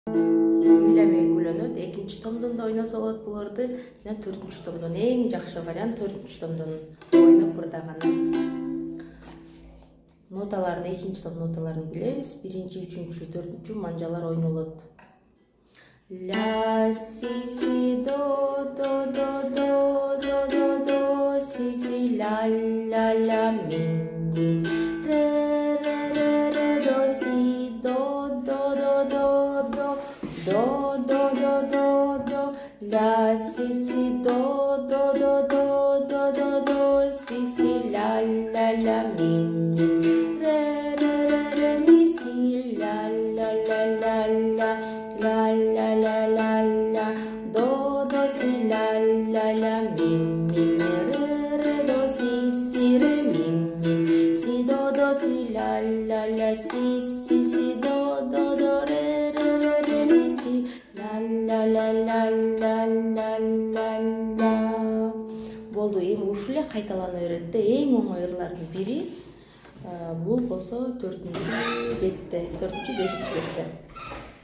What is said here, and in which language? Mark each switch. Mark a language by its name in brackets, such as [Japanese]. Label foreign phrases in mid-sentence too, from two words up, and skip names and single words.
[Kyrgyz] Үйлөнөт. Экинчи томдон да ойносо болот буларды. Жана 4-чү томдон эң жакшы вариант 4-чү томдон ойноп ырдаганы. Ноталарын, экинчи том ноталарын билебиз. 1-чи, 3-чү, 4-чү манжалар ойнолот. Ля, си, си, до, до, до, до, до, до, до, си, си, ля, ля, ля, ми, ми, ре, ре, ре, ре, до, си, до, до, до, до, до, до, до, до, до, до, ля, си, си, до, до, до, до, до, до, до, си, си, ля, ля, ля, ми, ми, ре, ре, ре, ре, ми, си, ля, ля, ля, ля, ля, la la la la la do do si la la la mi mi re re do si re mi si do si la la si do do re re mi si la la la la la la la la болду. Эми ушул эле кайталана берет да. Эң оңой ырлардын бири бул болсо 4-чү бетте, 4-5-чи бетте.